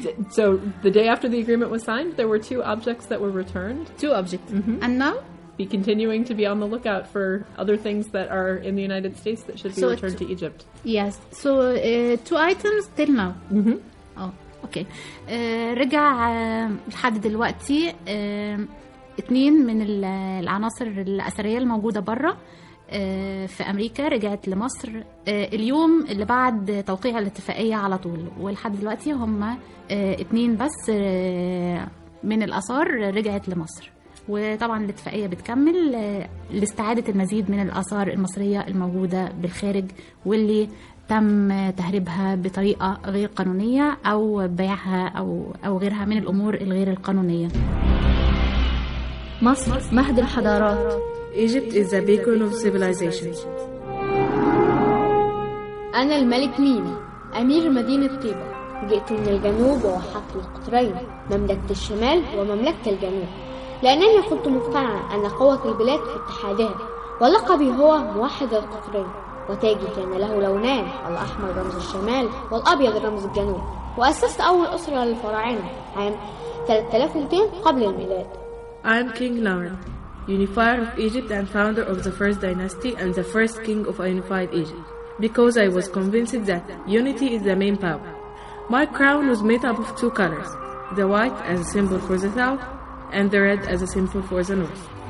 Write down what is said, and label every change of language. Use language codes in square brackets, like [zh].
[en] So the day after the agreement was signed, there were two objects that were returned. Two objects, and now. Be continuing to be on the lookout for other things that are in the United States that should be returned to Egypt. Yes. So two items till now. Mm-hmm. Oh, okay. [ar] رجع لحد دلوقتي اثنين من العناصر الأثرية الموجودة برا في أمريكا رجعت لمصر اليوم اللي بعد توقيع الاتفاقية على طول، ولحد دلوقتي هم اثنين بس من الأثار رجعت لمصر. وطبعا الاتفاقية بتكمل لاستعادة المزيد من الآثار المصرية الموجودة بالخارج واللي تم تهريبها بطريقة غير قانونية أو بيعها أو غيرها من الأمور الغير القانونية. مصر مهد الحضارات. [en] Egypt is a beacon of civilization. [ar] أنا الملك ميمي أمير مدينة طيبة، جئت من الجنوب وحط القطرين مملكة الشمال ومملكة الجنوب، لأنني كنت مقتنعة أن قوة البلاد في اتحادها، ولقبي هو موحد القطرين، وتاجي كان له لونان، الأحمر رمز الشمال والأبيض رمز الجنوب، وأسست أول أسرة للفراعنة عام 3200 قبل الميلاد. [en] I am King Naram, unifier of Egypt and founder of the first dynasty and the first king of unified Egypt, because I was convinced that unity is the main power. My crown was made up of two colors, the white as a symbol for the south, and the red as a symbol for the north.